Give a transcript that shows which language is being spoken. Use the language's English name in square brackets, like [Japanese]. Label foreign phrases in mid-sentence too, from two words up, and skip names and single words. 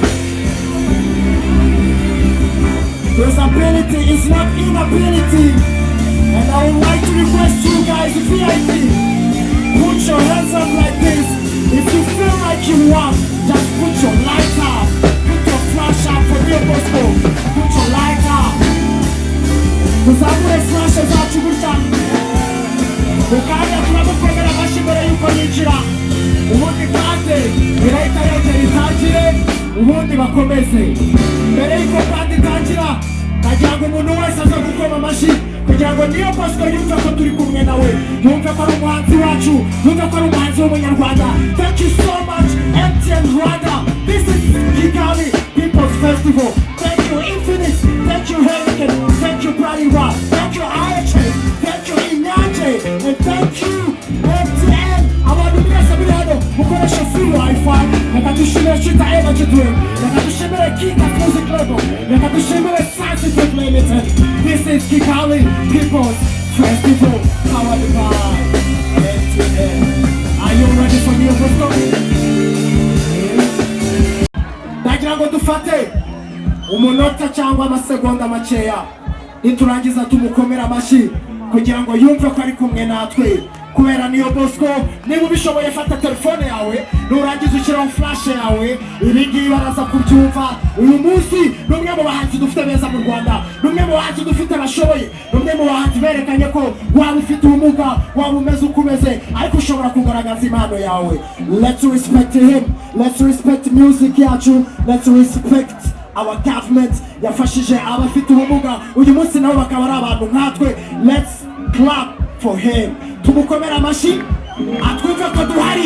[English] There's ability, it's not inability. And I would like to request you guys, VIP, put your hands up like this. If you feel like you want, just put your light up. Put your flash up for Niyo Bosco. Put your light up. [Kinyarwanda] Tuzamure flashes zacu gutya. Ukanya turamukomera amashyi mbere yuko yinjira. Ubundi kandi birahita yongera itangire, ubundi bakomeze. Mbere yuko kandi itangira, nagira ngo umuntu wese aza gukoma amashyi kugira ngo Niyo Bosco yumve ko turi kumwe nawe, yumve ko ari umuhanzi wacu, yumve ko ari umuhanzi w'umunyarwanda. [English] Thank you so much, MTN Rwanda. This is Kigali People's Festival. Thank you Infinite, thank you Heineken, thank you Kuri, thank you Akoze, thank you Inyaje, and thank you MTN. [Kinyarwanda] Abantu mwese muri hano mukoresha [English] free Wi-Fi. [Kinyarwanda] Reka dushimire Chita Eva Chidwe, reka dushimire Kika Music Label, reka dushimire Sensitive Limited. [English] This is Kigali People's Festival, powered by MTN. Are you ready for Niyo Bosco? [Kinyarwanda] Nagira ngo dufate umunota cyangwa amasegonda makeya niturangiza tumukomera amashyi kugira ngo yumve ko ari kumwe natwe. kubera Niyo Bosco. Niba ubishoboye fata telefone yawe nurangiza ushyiraho flash yawe, ibingibi baraza kubyumva. Uyu munsi numwe mu bahanzi dufite beza mu Rwanda, numwe mu bahanzi dufite bashoboye, numwe mu bahanzi berekanye ko waba ufite ubumuga, waba umeze uko umeze, ariko ushobora kugaragaza impano yawe. [English] Let's respect him, let's respect music [Kinyarwanda] yacu, [English] let's respect our government [Kinyarwanda] yafashije abafite ubumuga uyu munsi nabo bakaba ari abantu nkatwe. [English] Let's clap for him, [Kinyarwanda] tumukomera amashyi atwumve ko duhari.